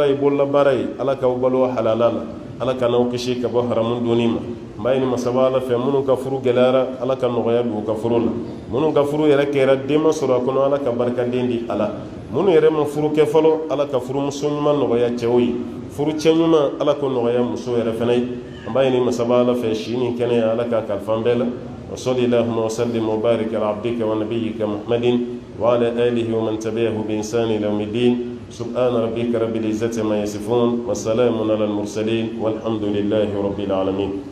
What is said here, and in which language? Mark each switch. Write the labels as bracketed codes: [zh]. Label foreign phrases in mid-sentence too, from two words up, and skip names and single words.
[bm] ye bolola baara ye Ala k'aw balo halala la Ala ka n'aw kisi ka bɔ haramu donni ma an b'a ɲini masaba Ala fɛ minnu ka furu gɛlɛyara Ala ka nɔgɔya don u ka furu la minnu ka furu yɛrɛ kɛra den ma sɔrɔ a kɔnɔ Ala ka barikaden di a la minnu yɛrɛ ma furu kɛ fɔlɔ Ala ka furumuso ɲuman nɔgɔya cɛw ye furu cɛ ɲuman Ala k'o nɔgɔya muso yɛrɛ fana ye an b'a ɲini masaba Ala fɛ si ni kɛnɛya Ala ka kalifa an bɛɛ la [ar] وصلى الله وسلم وبارك على عبدك ونبيك محمد وعلى آله ومن تبعه بإحسان إلى يوم الدين سبحان ربك رب العزة ما يصفون وسلام على المرسلين والحمد لله رب العالمين.